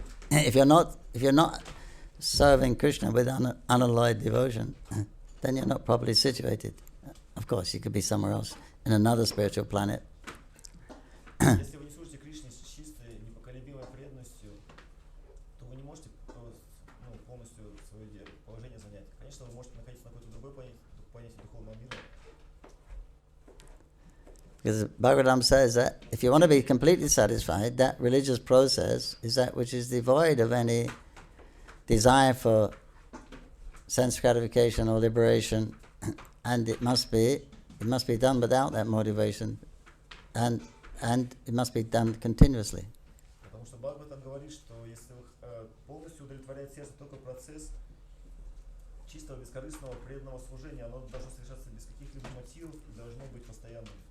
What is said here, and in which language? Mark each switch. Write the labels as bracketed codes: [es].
[en] If you're not serving Krishna with unalloyed devotion, then you're not properly situated. Of course, you could be somewhere else, in another spiritual planet. [ru] Если вы не служите Кришне с чистой, непоколебимой преданностью, то вы не можете полностью свое положение занять. Конечно, вы можете находиться на какой-то другой планете духовного мира. [en] Because Bhagavatam says that if you want to be completely satisfied, that religious process is that which is devoid of any desire for sense gratification or liberation, and it must be done without that motivation, and it must be done continuously. [ru] Потому что Бхагаватам говорит, что если полностью удовлетворяет сердце только процесс чистого, бескорыстного, преданного служения, оно должно совершаться без каких-либо мотивов и должно быть постоянным.